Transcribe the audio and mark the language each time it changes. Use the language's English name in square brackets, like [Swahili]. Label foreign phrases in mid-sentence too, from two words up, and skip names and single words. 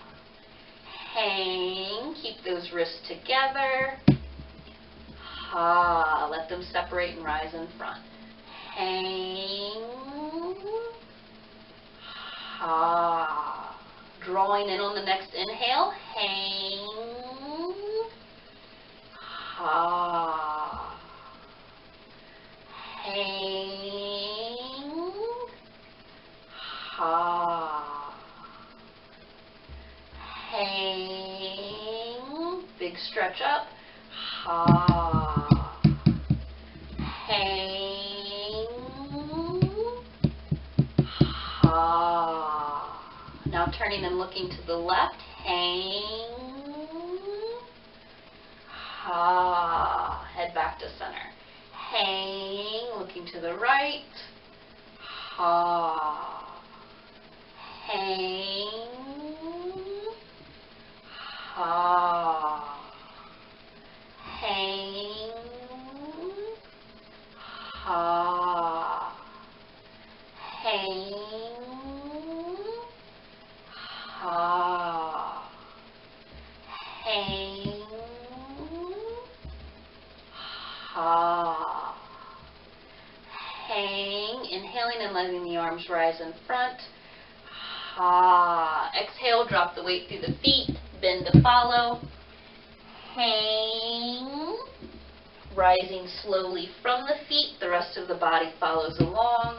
[English] Hang, keep those wrists together. Ha, let them separate and rise in front. Hang. Ha. Drawing in on the next inhale. Hang. Ha. Hang. Ha. Hang. Big stretch up. Ha. Hang. Ha. Now turning and looking to the left. Hang. Ha. Head back to center. Hang. Looking to the right. Ha. Hang. Ha. Hang. Ha. Hang. Ha. Hang. Ha. Hang. Inhaling and letting the arms rise in front. Ha. Exhale, drop the weight through the feet, bend to follow. Hang. Rising slowly from the feet, the rest of the body follows along.